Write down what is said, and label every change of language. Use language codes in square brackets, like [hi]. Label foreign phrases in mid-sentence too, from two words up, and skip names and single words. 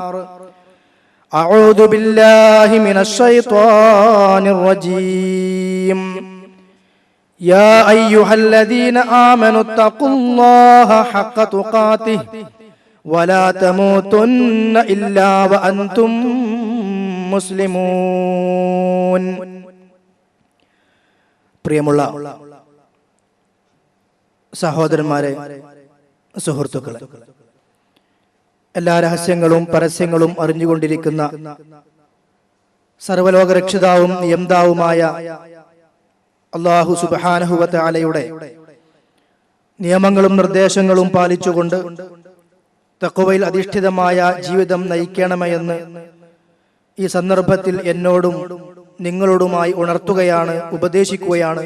[ar] أعوذ بالله من الشيطان الرجيم. يا أيها الذين آمنوا اتقوا الله حق تقاته ولا تموتن إلا وأنتم മുസ്ലിമൂൻ. [ml] പ്രിയമുള്ള സഹോദരന്മാരെ, സുഹൃത്തുക്കളെ, എല്ലാ രഹസ്യങ്ങളും പരസ്യങ്ങളും അറിഞ്ഞുകൊണ്ടിരിക്കുന്ന സർവലോകരക്ഷിതാവും നിയന്താവുമായ അല്ലാഹു [ar] سبحانه وتعالى [ml] നിയമങ്ങളും നിർദ്ദേശങ്ങളും പാലിച്ചുകൊണ്ട് തഖ്വയിൽ അധിഷ്ഠിതമായ ജീവിതം നയിക്കണമെന്ന് ഈ സന്ദർഭത്തിൽ എന്നോടും നിങ്ങളോടുമായി ഉണർത്തുകയാണ്, ഉപദേശിക്കുകയാണ്.